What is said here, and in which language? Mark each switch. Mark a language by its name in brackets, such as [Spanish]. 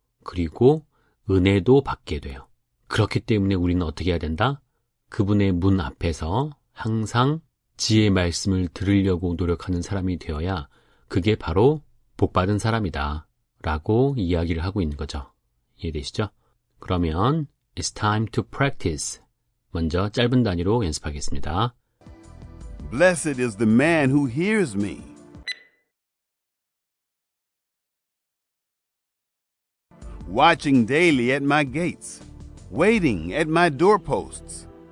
[Korean] 그리고 은혜도 받게 돼요. 그렇기 때문에 우리는 어떻게 해야 된다? 그분의 문 앞에서 항상 지혜의 말씀을 들으려고 노력하는 사람이 되어야 그게 바로 복받은 사람이다 라고 이야기를 하고 있는 거죠. 이해되시죠? 그러면 [English] It's time to practice. [Korean] 먼저 짧은 단위로 연습하겠습니다. [English] Blessed is the man who hears me, watching daily at my gates, waiting at my doorposts.